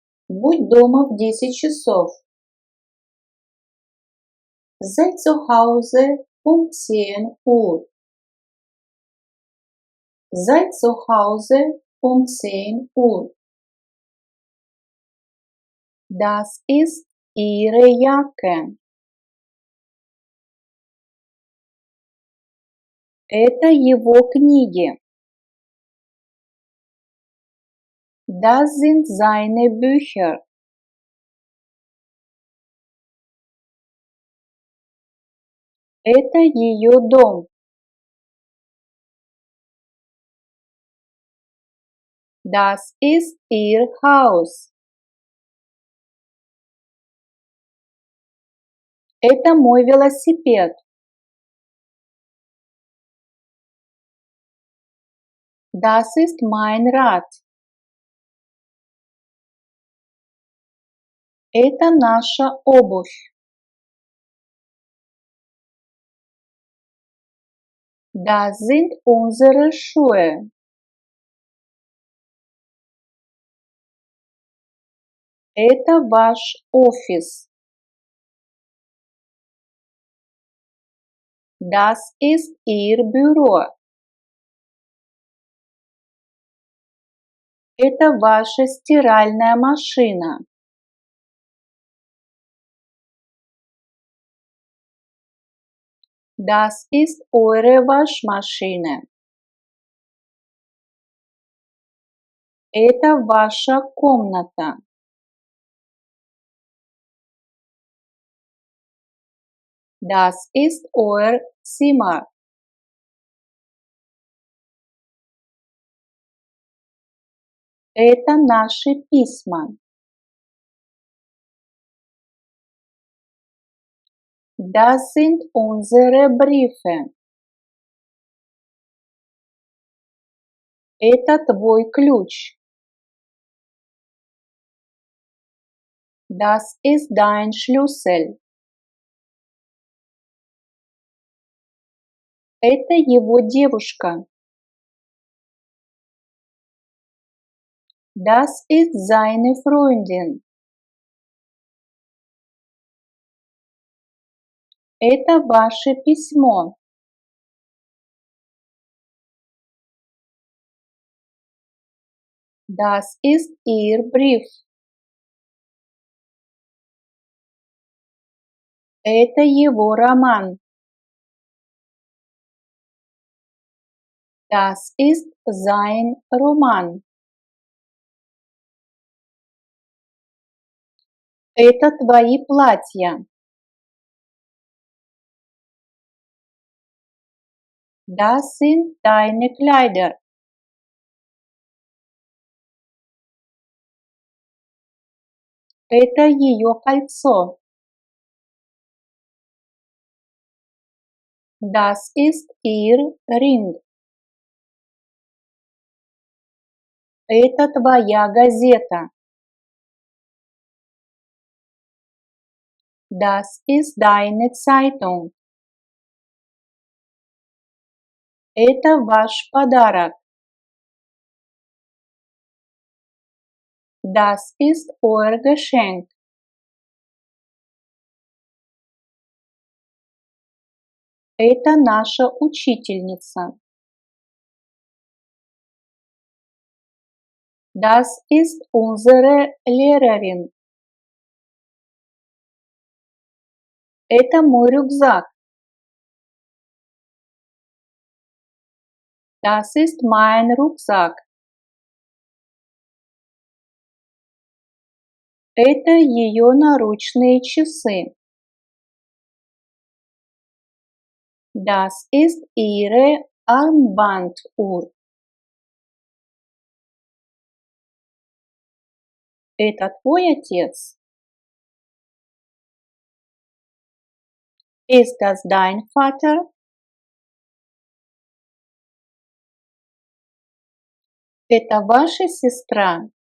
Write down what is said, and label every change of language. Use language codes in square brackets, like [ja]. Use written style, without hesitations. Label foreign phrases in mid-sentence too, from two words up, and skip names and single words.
[ru] Будь дома в 10 часов. [de] Sei zu Hause um 10 Uhr. Sei zu Hause um 10 Uhr. Das ist Ihre Jacke. [ru] Это его книги. [de] Das sind seine Bücher. [ru] Это ее дом. [de] Das ist ihr Haus. [ru] Это мой велосипед. [de] Das ist mein Rad. [ru] Это наша обувь. [de] Das sind unsere Schuhe. [ru] Это ваш офис. [de] Das ist Ihr Büro. [ru] Это ваша стиральная машина. [de] Das ist eure Waschmaschine. [ru] Это ваша комната. [de] Das ist euer Zimmer. [ru] Это наши письма. [de] Das sind unsere Briefe. [ru] Это твой ключ. [de] Das ist dein Schlüssel. [ru] Это его девушка. [de] Das ist seine Freundin. [ru] Это ваше письмо. [de] Das ist Ihr Brief. [ru] Это его роман. [de] Das ist sein Roman. [ru] Это твои платья. [de] Das sind deine Kleider. [ru] Это ее кольцо. [de] Das ist ihr Ring. [ru] Это твоя газета. [de] Das ist deine Zeitung. [ru] Это ваш подарок. [de] Das ist euer Geschenk. [ru] Это наша учительница. [de] Das ist unsere Lehrerin. [ru] Это мой рюкзак. [de] Das ist mein Rucksack. [ru] Это ее наручные часы. [de] Das ist ihre Armbanduhr. [ru] Это твой отец? [de] Ist das dein Vater? [ru] Это ваша сестра?